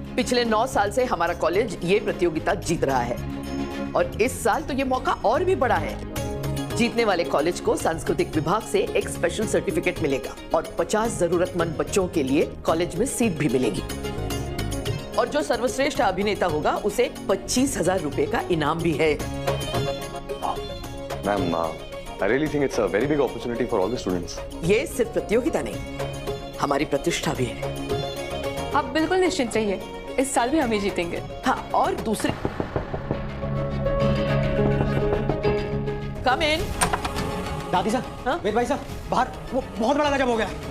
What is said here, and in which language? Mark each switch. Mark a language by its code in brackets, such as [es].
[hi] पिछले 9 साल से हमारा कॉलेज ये प्रतियोगिता जीत रहा है और इस साल तो ये मौका और भी बड़ा है। जीतने वाले कॉलेज को सांस्कृतिक विभाग से एक स्पेशल सर्टिफिकेट मिलेगा और 50 जरूरतमंद बच्चों के लिए कॉलेज में सीट भी मिलेगी। और जो सर्वश्रेष्ठ अभिनेता होगा उसे 25,000 रुपए का इनाम भी है। [en] Ma'am, I really think it's a very big opportunity for all the students. [hi] ये सिर्फ प्रतियोगिता नहीं, हमारी प्रतिष्ठा भी है। आप बिल्कुल निश्चिंत रहिए, इस साल भी हम ही जीतेंगे। हाँ, और दूसरी कम इन। दादी साहब, वेद भाई साहब, बाहर वो बहुत बड़ा गजब हो गया।